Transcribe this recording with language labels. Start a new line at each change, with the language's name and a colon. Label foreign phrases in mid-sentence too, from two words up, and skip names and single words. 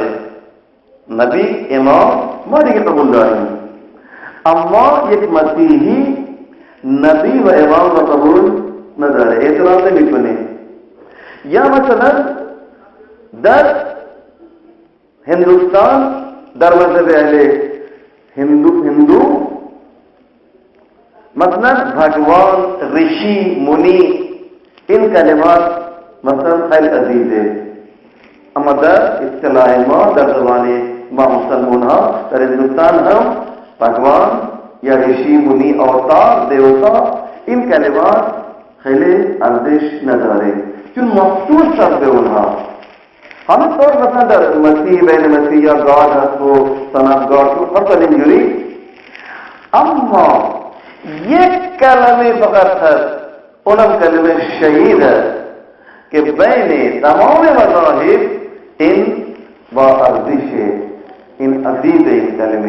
Persian: نبی امام ما دیگه قبول داریم، اما یک مسیحی نبی و امام رو قبول نداره، اعتراض نمیکنه. یا مثلا در هندوستان در مذهب اهل هندو مثلا
Hindi: भगवान, ऋषि,
Persian: मुनि این کلمات مثلا خیلی عزیزه، اما در اصطلاح ما در زبان ما مسلمان ها در هندوستان هم بھگوان یا
Hindi: ऋषि، मुनि، अवतार, देवता
Persian: این کلمات خیلی ارزش نداره چون مخصوص شد به اونها. همینطور مثلا در مسیح بین مسیح یا گاد هست و
English: saint God
Persian: مثلا اینجوری. اما یک کلمه فقط هست، اونم کلمه شهید هست که بین تمام مذاهب این با ارزشه، این عزیز این کلمه.